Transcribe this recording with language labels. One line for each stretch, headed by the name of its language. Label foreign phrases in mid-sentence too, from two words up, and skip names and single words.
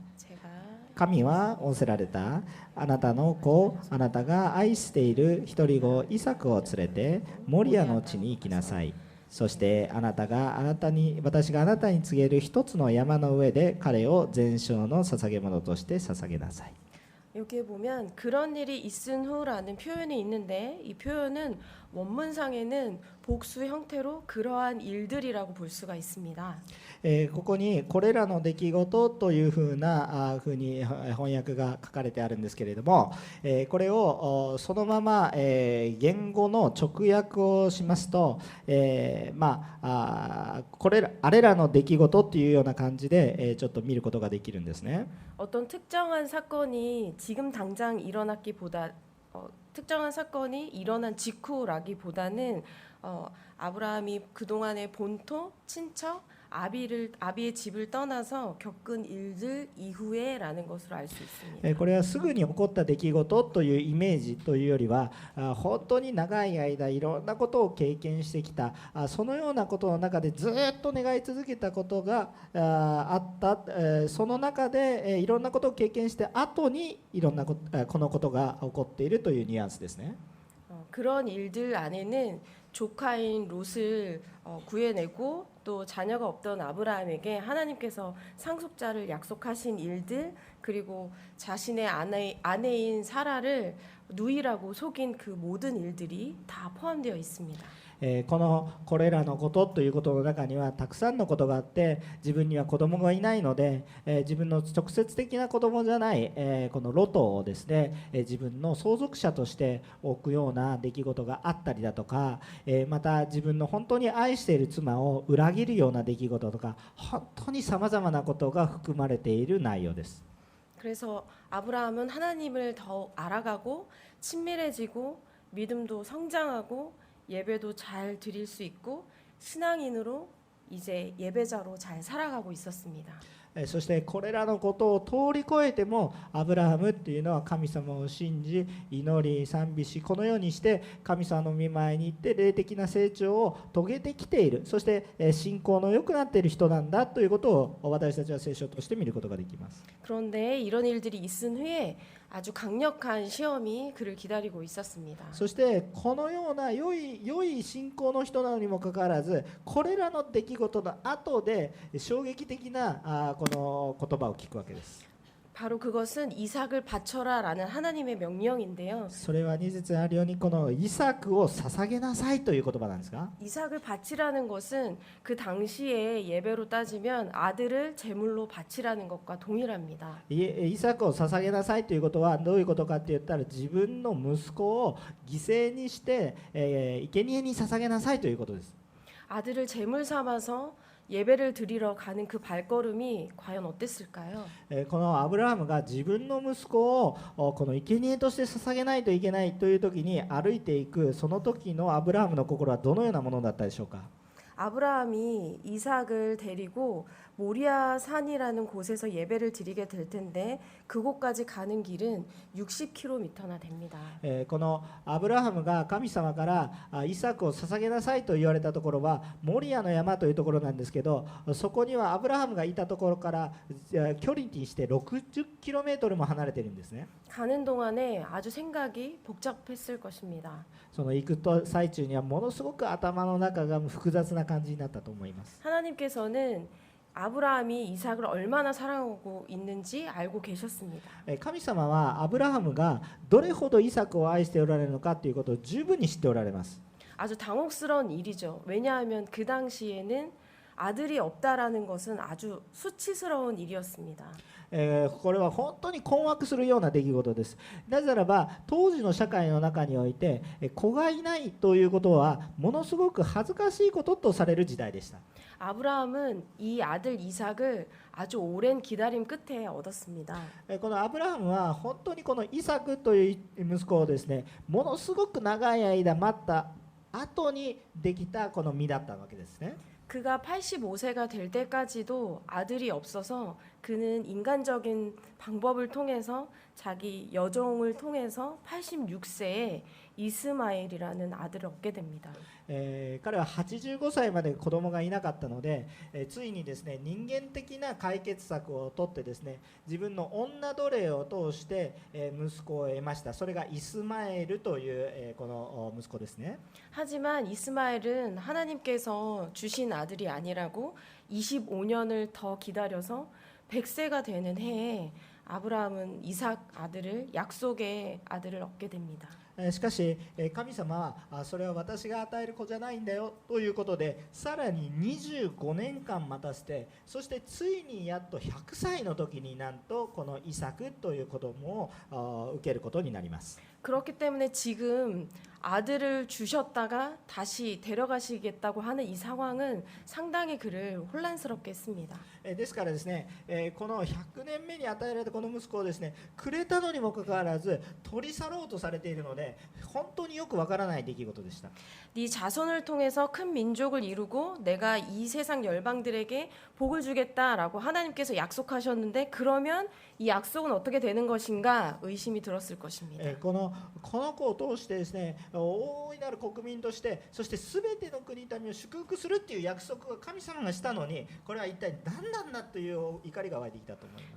Japanese: 神は仰せられた。あなたの子、あなたが愛している一人子イサクを連れてモリアの地に行きなさい。そして私があなたに告げる一つの山の上で彼を全焼の捧げ物として捧げなさい。
Korean: 여기에 보면 그런 일이 있은 후라는 표현이 있는데 이 표현은 원문상에는 복수 형태로 그러한 일들이라고 볼 수가 있습니다.
Japanese: ここにこれらの出来事というふうに翻訳が書かれてあるんですけれども、これをそのまま言語の直訳をしますと、あれらの出来事っていうような感じでちょっと見ることができるんですね。
Korean: 어떤 특정한 사건이 지금 당장 일어났기보다 특정한 사건이 일어난 직후라기보다는 아브라함이 그동안의 본토, 친척, 아비의 집을 떠나서 겪은 일들 이후에라는 것으로 알 수 있습니다.
Japanese: これはすぐに起こった出来事というイメージというよりは、本当に長い間いろんなことを経験してきた、そのようなことの中でずっと願い続けたことがあった、その中でいろんなことを経験して後にいろんなこのことが起こっているというニュアンスですね。
Korean: 그런 일들 안에는 조카인 롯을 구해내고 또 자녀가 없던 아브라함에게 하나님께서 상속자를 약속하신 일들, 그리고 자신의 아내인 사라를 누이라고 속인 그 모든 일들이 다 포함되어 있습니다.
Japanese: これらのことということの中にはたくさんのことがあって、自分には子供がいないので、自分の直接的な子供じゃない、このロトをですね、自分の相続者として置くような出来事があったりだとか、また自分の本当に愛している妻を裏切るような出来事とか、本当にさまざまなことが含まれている内容です。
Korean: 그래서 아브라함은 하나님을 더 알아가고 친밀해지고 믿음도 성장하고 예배도 잘 드릴 수 있고 신앙인으로 이제 예배자로 잘 살아가고 있었습니다.
Japanese: そしてこれらのことを通り越えてもアブラハムっていうのは神様を信じ祈り賛美し、このようにして神様の御前に行って霊的な成長を遂げてきている、そして信仰の良くなっている人なんだということを私たちは聖書として見ることができます。
Korean: 그런데 이런 일들이 있은 후에 아주 강력한 시험이 그를 기다리고 있었습니다.
Japanese: そしてこのような良い信仰の人なのにもかかわらず、これらの出来事の後で衝撃的なこの言葉を聞くわけです。
Korean: 바로 그것은 이삭을 바쳐라라는 하나님의 명령인데요.
Japanese: それは2節にあるようにこのイサクを捧げなさいという言葉なんですが、
Korean: 이삭을 바치라는 것은 그 당시에 예배로 따지면 아들을 제물로 바치라는 것과 동일합니다.
Japanese: イサクを捧げなさいということはどういうことかって言ったら、自分の息子を犠牲にして、生贄に捧げなさいということです。
Korean: 아들을 제물 삼아서 예배를 드리러 가는 그 발걸음이 과연 어땠을까요?
Japanese: このアブラハムが自分の息子をこの生贄として捧げないといけないという時に歩いていく、その時のアブラハムの心はどのようなものだったでしょうか。
Korean: 아브라함이 이삭을 데리고 모리아 산이라는 곳에서 예배를 드리게 될 텐데 그곳까지 가는 길은 60km나 됩니다.
Japanese: このアブラハムが神様からイサクを捧げなさいと言われたところはモリアの山というところなんですけど、そこにはアブラハムがいたところから距離にして 60km も離れているんですね。
Korean: 가는 동안에 아주 생각이 복잡했을 것입니다.
Japanese: その行くと最中にはものすごく頭の中が複雑な感じになったと思います。
Korean: 하나님께서는 아브라함이 이삭을 얼마나 사랑하고 있는지 알고 계셨습니다.
Japanese: 神様はアブラハムがどれほどイサクを愛しておられるのかということを十分に知っておられます。
Korean: 아주 당혹스러운 일이죠. 왜냐하면 그 당시에는 아들이 없다라는 것은 아주 수치스러운 일이었습니다.
Japanese: これは本当に困惑するような出来事です。なぜならば当時の社会の中において子がいないということはものすごく恥ずかしいこととされる時代でした。
Korean: 아브라함은 이 아들 이삭을 아주 오랜 기다림 끝에 얻었습니다.
Japanese: このアブラハムは本当にこのイサクという息子をですね、ものすごく長い間待った後にできたこの実だったわけですね。
Korean: 그가 85세가 될 때까지도 아들이 없어서 그는 인간적인 방법을 통해서 자기 여종을 통해서 86세에 이스마엘이라는 아들을 얻게 됩니다.
Japanese: 彼は85歳まで子供がいなかったので、ついにですね人間的な解決策を取ってですね、自分の女奴隷を通して、息子を得ました。それがイスマエルという、この息子ですね。
Korean: 하지만 이스마엘은 하나님께서 주신 아들이 아니라고 25년을 더 기다려서 100세가 되는 해에 아브라함은 이삭 아들을 약속의 아들을 얻게 됩니다.
Japanese: しかし神様はそれは私が与える子じゃないんだよということで、さらに25年間待たせて、そしてついにやっと100歳の時になんとこのイサクという子供を受けることになります。
Korean: 그렇기 때문에 지금 아들을 주셨다가 다시 데려가시겠다고 하는 이 상황은 상당히 그를 혼란스럽게 했습니다.
Japanese: ですからですね、この100年目に与えられたこの息子をですねくれたのにもかかわらず取り去ろうとされているので、本当によくわからない出来事でした。
Korean: 네 자손을 통해서 큰 민족을 이루고 내가 이 세상 열방들에게 복을 주겠다라고 하나님께서 약속하셨는데 그러면 이 약속은 어떻게 되는 것인가 의심이 들었을 것입니다.
Japanese: この子を通してですね、大いなる国民として、そして全ての国民を祝福するっていう約束が神様がしたのに、これは一体何なんだという怒りが湧いてきたと思います。